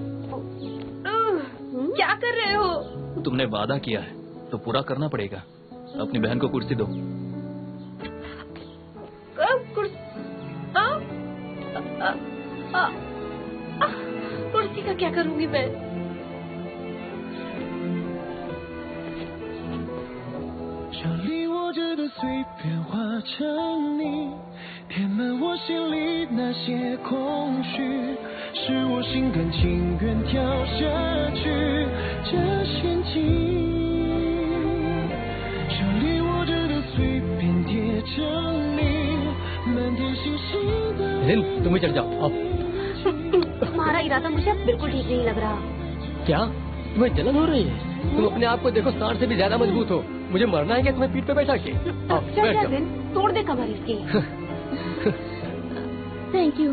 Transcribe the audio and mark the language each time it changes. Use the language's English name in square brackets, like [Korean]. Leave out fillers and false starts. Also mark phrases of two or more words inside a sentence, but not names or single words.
[Hindi] क्या कर रहे हो? तुमने वादा किया है तो पूरा करना पड़ेगा। अपनी बहन को कुर्सी दो। कुर्सी का क्या करूंगी मैं? [Chinese] 填满我心里那些空虚，是我心甘情愿跳下去这陷阱，手里握着的碎片叠成你满天星星的。 [Hindi] जिन, तुम भी चढ़ जाओ। आओ। तुम्हारा इरादा मुझे अब बिल्कुल ठीक नहीं लग रहा। क्या तुम्हें जलन हो रही है? तुम अपने आप को देखो, सांड से भी ज्यादा मजबूत हो। मुझे मरना है क्या तुम्हें पीठ पे बैठा के? आओ, बैठ जाओ। जिन, तोड़ दे कमर इसकी। [English] Thank you.